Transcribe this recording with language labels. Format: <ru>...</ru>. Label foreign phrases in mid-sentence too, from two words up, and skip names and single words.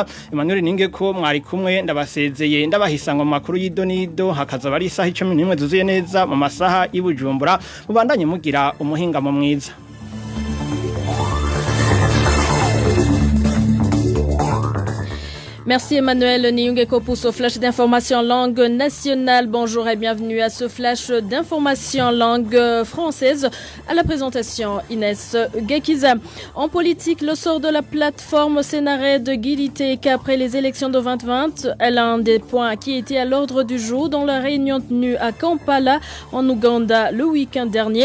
<rn>Emmanuel Ningeko mwari kumwe ndabasezeye ndabahisanga mu makuru y'idoni hakaza bari isaha 11 zuzuye neza mu masaha y'Ibujumbura mubandanye mugira umuhingamo mwiza.</rn> <fr>Merci Emmanuel Niyungeko pour ce flash d'information langue nationale. Bonjour et bienvenue à ce flash d'information langue française. À la présentation, Inès Gakiza. En politique, le sort de la plateforme Senarede Giliteke après les élections de 2020 est l'un des points qui était à l'ordre du jour dans la réunion tenue à Kampala, en Ouganda, le week-end dernier.</fr>